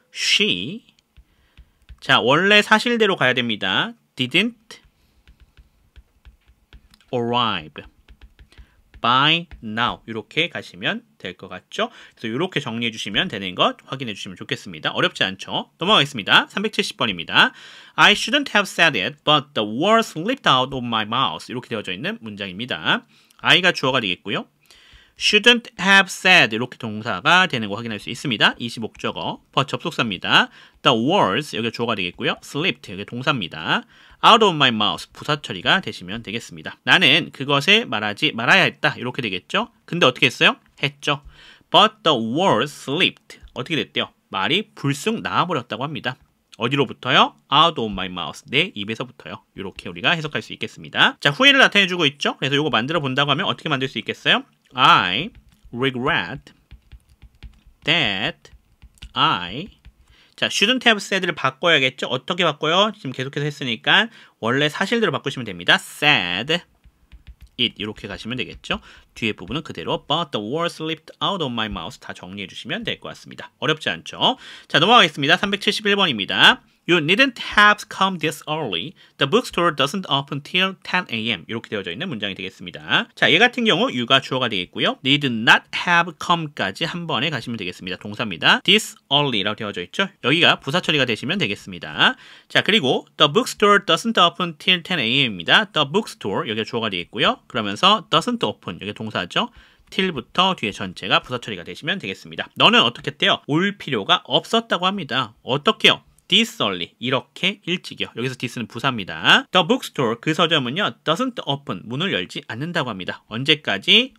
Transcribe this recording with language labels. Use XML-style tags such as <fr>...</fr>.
<ko>she 자, 원래 사실대로 가야 됩니다.</ko> <en>didn't arrive by now</en> <ko>이렇게 가시면 될 것 같죠? 그래서 이렇게 정리해 주시면 되는 것 확인해 주시면 좋겠습니다. 어렵지 않죠? 넘어가겠습니다. 370번입니다.</ko> <en>I shouldn't have said it, but the words slipped out of my mouth</en> <ko>이렇게 되어져 있는 문장입니다. I가 주어가 되겠고요.</ko> <en>shouldn't have said</en> <ko>이렇게 동사가 되는 거 확인할 수 있습니다. 25적어 접속사입니다. The words 여기 주어가 되겠고요. slipped 여기 동사입니다. out of my mouth 부사 처리가 되시면 되겠습니다. 나는 그것을 말하지 말아야 했다 이렇게 되겠죠. 근데 어떻게 했어요? 했죠.</ko> <en>But the words slipped</en> <ko>어떻게 됐대요? 말이 불쑥 나와버렸다고 합니다. 어디로부터요?</ko> <en>out of my mouth</en> <ko>내 입에서부터요. 이렇게 우리가 해석할 수 있겠습니다. 자, 후회를 나타내주고 있죠. 그래서 이거 만들어 본다고 하면 어떻게 만들 수 있겠어요?</ko> <en>I regret that I</en> <ko>자, shouldn't have said를 바꿔야겠죠? 어떻게 바꿔요? 지금 계속해서 했으니까 원래 사실대로 바꾸시면 됩니다. said it 이렇게 가시면 되겠죠? 뒤에 부분은 그대로</ko> <en>but the words slipped out of my mouth</en> <ko>다 정리해 주시면 될 것 같습니다. 어렵지 않죠? 자, 넘어가겠습니다. 371번입니다.</ko> <en>You needn't have come this early. The bookstore doesn't open till 10 a.m.</en> <ko>이렇게 되어져 있는 문장이 되겠습니다. 자, 얘 같은 경우 you가 주어가 되겠고요. Need not have come까지 한 번에 가시면 되겠습니다. 동사입니다. This early라고 되어져 있죠. 여기가 부사 처리가 되시면 되겠습니다. 자, 그리고</ko> <en>the bookstore doesn't open till 10 a.m.</en> <ko>입니다. The bookstore 여기가 주어가 되겠고요. 그러면서 doesn't open 여기 동사죠. till부터 뒤에 전체가 부사 처리가 되시면 되겠습니다. 너는 어떻게 했대요? 올 필요가 없었다고 합니다. 어떻게요? this early 이렇게 일찍이요. 여기서 this는 부사입니다. The bookstore 그 서점은요</ko> <en>doesn't open</en> <ko>문을 열지 않는다고 합니다. 언제까지?</ko>